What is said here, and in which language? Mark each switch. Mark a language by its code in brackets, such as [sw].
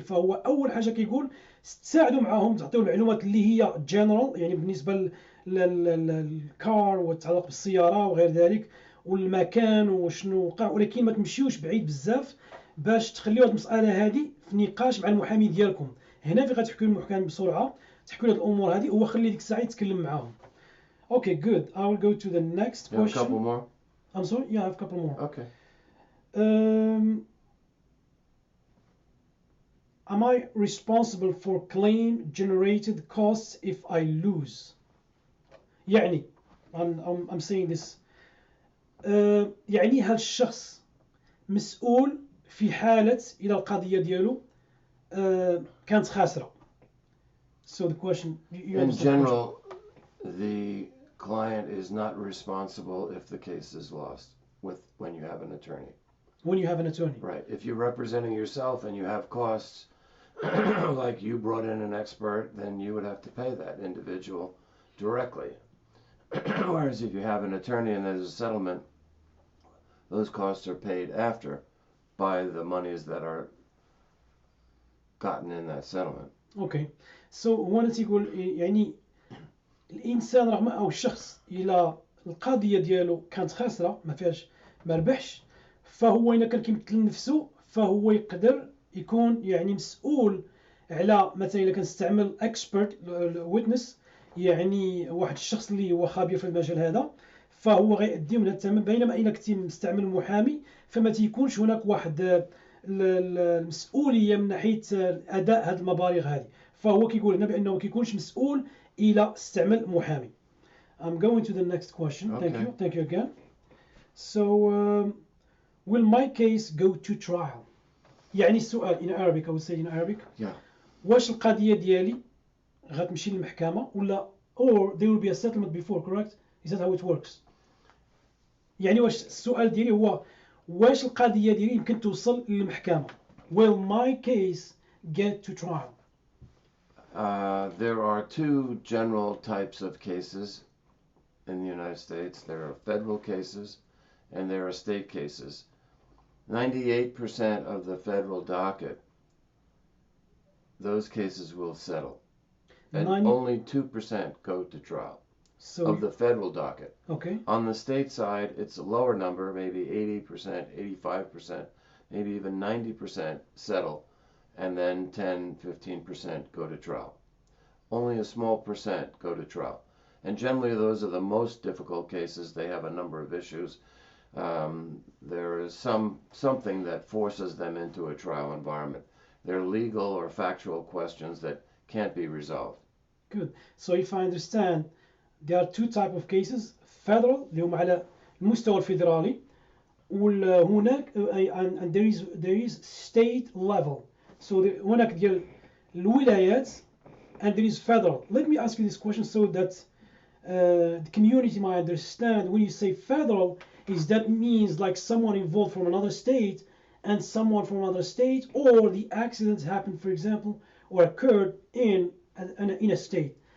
[ar] فهو اول حاجه كيقول تساعدوا معاهم، تعطيو المعلومات اللي هي جنرال، يعني بالنسبه للكار وتتعلق بالسياره وغير ذلك والمكان وشنو وقع، ولكن ما تمشيوش بعيد بزاف باش تخليو هذه المساله هذه في نقاش مع المحامي ديالكم. هنا في غتحكيو المحامي بسرعه، تحكيو هذه الامور هذه، هو خلي ديك الساعه يتكلم معاهم. [en] Okay, good. I will go to the next You have a question. couple more? I'm sorry? Yeah, I have a couple more. Okay. Am I responsible for claim generated costs if I lose? [ar] يعني [en] I'm saying this. [ar] يعني هل الشخص مسؤول في حالة إلى القضية ديالو كانت خاسرة؟ [en] So the question. In general, the client is not responsible if the case is lost when you have an attorney. When you have an attorney. Right. If you're representing yourself and you have costs, like you brought in an expert, then you would have to pay that individual directly. Whereas if you have an attorney and there's a settlement, those costs are paid after by the monies that are gotten in that settlement. Okay. So [ar] هنا تيقول يعني الانسان رغم او الشخص الى القضيه ديالو كانت خاسره ما فيهاش ما ربحش، فهو الا كان كيمثل نفسه فهو يقدر يكون يعني مسؤول على مثلا الا كنستعمل اكسبرت ويتنس، يعني واحد الشخص اللي هو خبير في المجال هذا، فهو غيأدي من الثمن. بينما الا كنتي مستعمل محامي فما تيكونش هناك واحد المسؤوليه من ناحيه اداء هذه المبالغ هذه، فهو كيقول هنا بانه ما كيكونش مسؤول الى استعمل محامي. [en] I'm going to the next question. Okay. Thank you again. So will my case go to trial? [ar] يعني السؤال [en] in Arabic, I would say in Arabic. Yeah. [ar] واش القضيه ديالي غتمشي للمحكمه ولا [en] or there will be a settlement before, correct? Is that how it works? [ar] يعني واش السؤال ديالي هو واش القضيه ديالي يمكن توصل للمحكمه؟ [en] Will my case get to trial? There are two general types of cases in the United States. There are federal cases and there are state cases. 98% of the federal docket, those cases will settle. And only 2% go to trial of the federal docket. Okay. On the state side, it's a lower number, maybe 80%, 85%, maybe even 90% settle. And then 10, 15% go to trial. Only a small percent go to trial. And generally those are the most difficult cases. They have a number of issues. There is something that forces them into a trial environment. They're legal or factual questions that can't be resolved. Good. So if I understand, there are two types of cases. [ar] Federal اللي هم على المستوى الفيدرالي، وهناك [en] and there is state level. So [ar] هناك ديال الولايات [en] and there is federal. Let me ask you this question so that the community might understand. When you say federal, is that means like someone involved from another state and someone from another state, or the accident happened, for example, or occurred in a state?